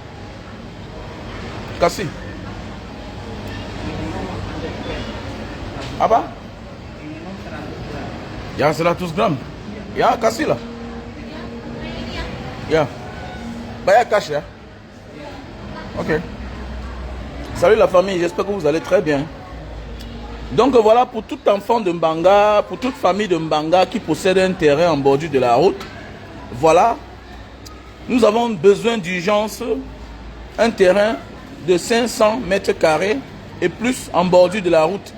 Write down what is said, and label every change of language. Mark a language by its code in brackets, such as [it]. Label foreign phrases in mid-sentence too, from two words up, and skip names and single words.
[ms] Kasih. Apa? Ya 100 gram. Ya kasih lah. Ya. Bayar cash ya. Ok. [fr] Salut la famille, j'espère que vous allez très bien. Donc voilà, pour tout enfant de Mbanga, pour toute famille de Mbanga qui possède un terrain en bordure de la route, voilà, nous avons besoin d'urgence un terrain de 500 mètres carrés et plus en bordure de la route.